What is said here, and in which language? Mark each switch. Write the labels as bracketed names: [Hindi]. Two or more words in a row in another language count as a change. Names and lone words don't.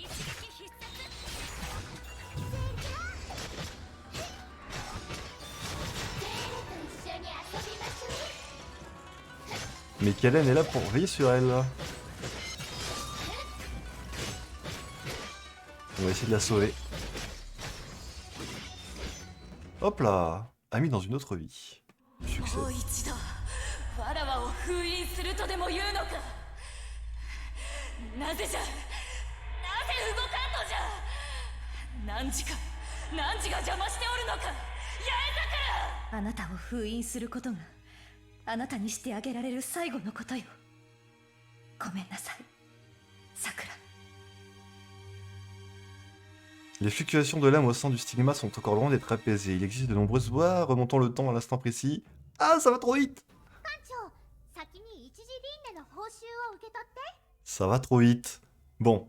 [French] Mais Kellen est là pour veiller sur elle. On va essayer de la sauver. Hop là, ami dans une autre vie. Succès. [Japanese] もう一度わらわを封印するとでも言うのか。なぜじゃ、なぜ動かんのじゃ。何時が邪魔しておるのか、八重桜。あなたを封印することがあなたにしてあげられる最後のことよ。ごめんなさい、さくら。 [French] Les fluctuations de l'âme au sein du stigma sont encore loin d'être apaisées. Il existe de nombreuses voies remontant le temps à l'instant précis. Ah, ça va trop vite! Ça va trop vite. Bon.